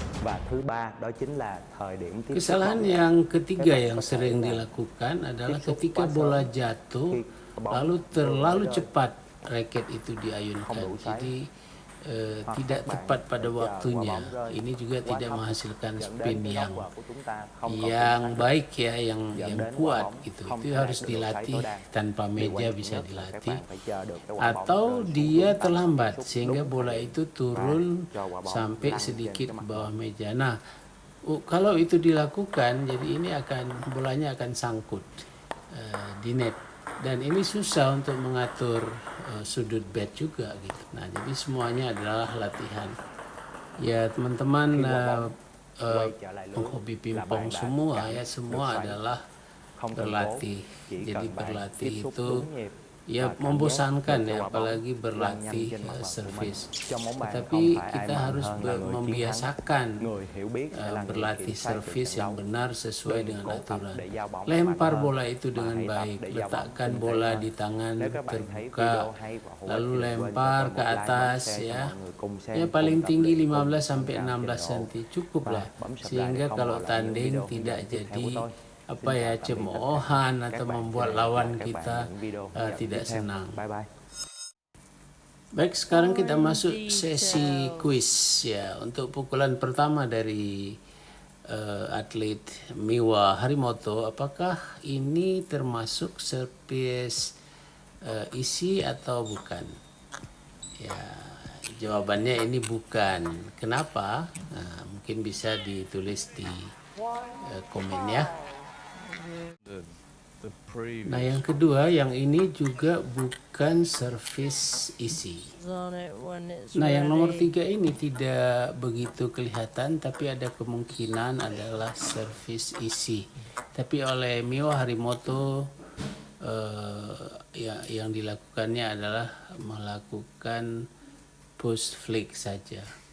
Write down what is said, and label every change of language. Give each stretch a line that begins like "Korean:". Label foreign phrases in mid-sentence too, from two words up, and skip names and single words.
Vietnamese: Và thứ ba đó chính là thời điểm tiếp xúc
Indonesian: Kesalahan
Vietnamese: bóng.
Indonesian: yang ketiga
Vietnamese: Các bạn
Indonesian: yang
Vietnamese: có thể
Indonesian: sering
Vietnamese: là
Indonesian: dilakukan adalah
Vietnamese: tiếp xúc
Indonesian: ketika
Vietnamese: quá sớm
Indonesian: bola
Vietnamese: khi
Indonesian: jatuh,
Vietnamese: bóng
Indonesian: lalu
Vietnamese: vừa mới
Indonesian: terlalu
Vietnamese: rơi,
Indonesian: cepat raket itu
Vietnamese: không
Indonesian: diayunkan.
Vietnamese: đủ xoáy.
Indonesian: Jadi
Vietnamese: Hoặc
Indonesian: tidak
Vietnamese: các bạn
Indonesian: tepat pada
Vietnamese: phải chờ quả
Indonesian: waktunya.
Vietnamese: bóng rơi
Indonesian: Ini juga
Vietnamese: quá
Indonesian: tidak
Vietnamese: thấp
Indonesian: menghasilkan
Vietnamese: dẫn đến
Indonesian: spin
Vietnamese: cái góc
Indonesian: yang
Vietnamese: vợt của chúng ta không còn chính
Indonesian: yang
Vietnamese: xác,
Indonesian: baik ya,
Vietnamese: dẫn
Indonesian: yang
Vietnamese: đến quả
Indonesian: kuat
Vietnamese: bóng
Indonesian: gitu.
Vietnamese: không
Indonesian: Itu
Vietnamese: thể đạt
Indonesian: harus
Vietnamese: được độ xoáy
Indonesian: dilatih
Vietnamese: tối đa.
Indonesian: tanpa
Vietnamese: Điều
Indonesian: meja
Vietnamese: quan trọng
Indonesian: bisa
Vietnamese: nhất là các
Indonesian: dilatih.
Vietnamese: bạn phải chờ được cái quả bóng
Indonesian: Atau
Vietnamese: rơi xuống
Indonesian: dia
Vietnamese: đúng tầm,
Indonesian: terlambat
Vietnamese: tiếp xúc
Indonesian: sehingga
Vietnamese: đúng
Indonesian: bola
Vietnamese: thời điểm
Indonesian: itu
Vietnamese: và
Indonesian: turun
Vietnamese: cho quả bóng
Indonesian: sampai
Vietnamese: lăn trên
Indonesian: sedikit
Vietnamese: cái
Indonesian: ke
Vietnamese: mặt
Indonesian: bawah
Vietnamese: bóng.
Indonesian: meja. Nah, kalau itu dilakukan, jadi ini bolanya akan sangkut di net, dan ini susah untuk mengatur sudut bat juga gitu. Nah, jadi semuanya adalah latihan. Ya teman-teman,
Vietnamese: Khi quả bóng quay trở lại lưới
Indonesian: penghobi
Vietnamese: là
Indonesian: pingpong
Vietnamese: bạn đã
Indonesian: semua
Vietnamese: cảm
Indonesian: ya,
Vietnamese: được
Indonesian: semua
Vietnamese: xoáy.
Indonesian: adalah
Vietnamese: Không cần cố,
Indonesian: berlatih.
Vietnamese: chỉ
Indonesian: Jadi
Vietnamese: cần bạn
Indonesian: berlatih
Vietnamese: tiếp xúc
Indonesian: itu
Vietnamese: đúng nhịp
Indonesian: ya
Vietnamese: và cảm giác
Indonesian: membosankan
Vietnamese: để cho
Indonesian: ya,
Vietnamese: quả bóng
Indonesian: apalagi
Vietnamese: lăn nhanh
Indonesian: berlatih
Vietnamese: trên mặt vợt của mình.
Indonesian: servis.
Vietnamese: Trong bóng bàn không
Indonesian: Tetapi
Vietnamese: phải ai
Indonesian: kita
Vietnamese: mạnh
Indonesian: harus
Vietnamese: hơn là người chiến thắng.
Indonesian: membiasakan
Vietnamese: Người hiểu biết sẽ là người
Indonesian: berlatih
Vietnamese: kiểm soát được
Indonesian: servis
Vietnamese: trận
Indonesian: yang
Vietnamese: đấu.
Indonesian: benar sesuai
Vietnamese: Đừng
Indonesian: dengan
Vietnamese: cố tập
Indonesian: aturan.
Vietnamese: để giao bóng
Indonesian: Lempar
Vietnamese: mạnh hơn,
Indonesian: bola itu
Vietnamese: mà
Indonesian: dengan
Vietnamese: hãy tập
Indonesian: baik,
Vietnamese: để giao bóng
Indonesian: letakkan
Vietnamese: tinh tế
Indonesian: bola
Vietnamese: hơn.
Indonesian: di tangan
Vietnamese: Nếu các bạn thấy
Indonesian: terbuka,
Vietnamese: video hay và hữu ích
Indonesian: lalu
Vietnamese: thì đừng quên cho
Indonesian: lempar
Vietnamese: tôi
Indonesian: ke
Vietnamese: một like, bấm
Indonesian: atas
Vietnamese: share cho
Indonesian: ya.
Vietnamese: mọi người cùng xem,
Indonesian: Ya
Vietnamese: cùng
Indonesian: paling
Vietnamese: tập
Indonesian: tinggi
Vietnamese: luyện, cùng
Indonesian: 15
Vietnamese: nâng
Indonesian: sampai
Vietnamese: cao
Indonesian: 16
Vietnamese: trình độ.
Indonesian: cm cukup
Vietnamese: Và
Indonesian: lah,
Vietnamese: bấm subscribe để
Indonesian: sehingga
Vietnamese: không
Indonesian: kalau
Vietnamese: bỏ lỡ những
Indonesian: tanding
Vietnamese: video
Indonesian: tidak
Vietnamese: hướng dẫn tiếp theo
Indonesian: jadi
Vietnamese: của tôi.
Indonesian: apa
Vietnamese: Xin
Indonesian: ya,
Vietnamese: chào tạm biệt tất cả.
Indonesian: cemoohan
Vietnamese: Các
Indonesian: atau
Vietnamese: bạn
Indonesian: membuat
Vietnamese: xin hẹn gặp lại
Indonesian: lawan
Vietnamese: các bạn
Indonesian: kita
Vietnamese: ở những video hướng dẫn
Indonesian: tidak
Vietnamese: tiếp theo.
Indonesian: senang.
English: Bye bye.
Indonesian: Baik, sekarang kita
English: More in
Indonesian: masuk
English: detail.
Indonesian: sesi kuis ya. Untuk pukulan pertama dari atlet Miwa Harimoto, apakah ini termasuk servis isi atau bukan? Ya, jawabannya ini bukan. Kenapa? Nah, mungkin bisa ditulis di komen ya. Nah, yang kedua, yang ini juga bukan servis isi.
English: On it when it's
Indonesian: Nah, yang nomor
English: ready.
Indonesian: 3 ini tidak begitu kelihatan, tapi ada kemungkinan adalah servis isi. Tapi oleh Miwa Harimoto, yang dilakukannya adalah melakukan
English: push flick
Indonesian: saja.